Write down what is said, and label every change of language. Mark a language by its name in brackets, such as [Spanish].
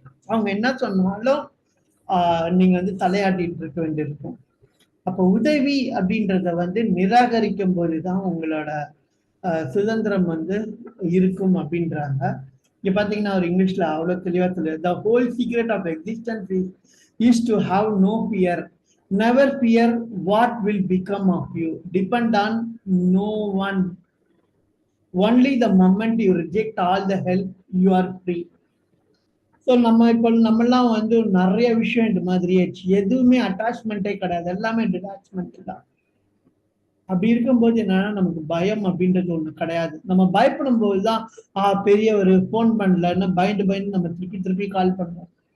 [Tamil] அவங்க என்ன சொன்னாலும் நீங்க வந்து தலையாட்டிட்டு இருக்க வேண்டியிருக்கும். அப்ப உதவி அப்படின்றத வந்து நிராகரிக்கும் போதுதான் உங்களோட சுதந்திரம் வந்து இருக்கும் அப்படின்றாங்க. இங்க பாத்தீங்கன்னா ஒரு இங்கிலீஷ்ல அவ்வளவு தெளிவா சொல்லுது. [English] The whole secret of existence is to have no fear. Never fear what will become of you. Depend on no one. Only the moment you reject all the help, you are free. [Tamil] So நம்மெல்லாம் வந்து நிறைய விஷயம் இந்த மாதிரி எதுவுமே அட்டாச்மெண்ட்டே கிடையாது, எல்லாமே detachment தான். அப்படி இருக்கும்போது என்னன்னா நமக்கு பயம் அப்படின்றது ஒண்ணு கிடையாது. நம்ம பயப்படும் போதுதான் பெரியவர் போன் பண்ணலன்னு பயந்து நம்ம திருப்பி கால் பண்ணுவோம்.